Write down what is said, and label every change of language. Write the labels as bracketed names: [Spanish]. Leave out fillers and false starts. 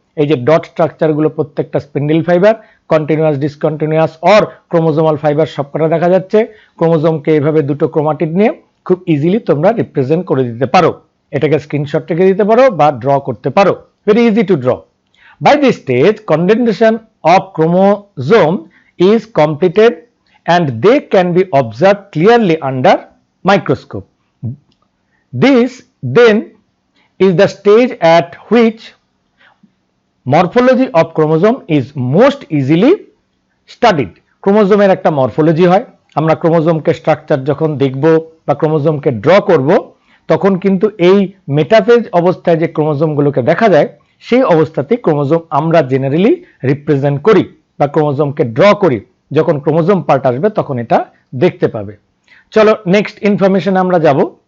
[Bangla] এই যে dot structure গুলো প্রত্যেকটা spindle fibre, continuous, discontinuous or chromosomal fibre সবকটা দেখা যাচ্ছে। ক্রোমোজোমকে এইভাবে দুটো ক্রোমাটিড নিয়ে খুব ইজিলি তোমরা রিপ্রেজেন্ট করে দিতে পারো। এটাকে স্ক্রিনশট থেকে দিতে পারো বা ড্র করতে পারো, [English] Very easy to draw. By this stage, condensation of chromosome is completed and they can be observed clearly under microscope. This then is the stage at which morphology of chromosome is most easily studied. [Bangla] ক্রোমোজোমের একটা morphology হয়, আমরা ক্রোমোজোমকে structure যখন দেখব বা ক্রোমোজোমকে draw করব তখন কিন্তু এই মেটাফেজ অবস্থায় যে ক্রোমোজোমগুলোকে দেখা যায় সেই অবস্থাতেই ক্রোমোজোম আমরা জেনারেলি রিপ্রেজেন্ট করি বা ক্রোমোজোমকে ড্র করি। যখন ক্রোমোজোম পার্ট আসবে তখন এটা দেখতে পাবে। চলো নেক্সট ইনফরমেশন আমরা যাব।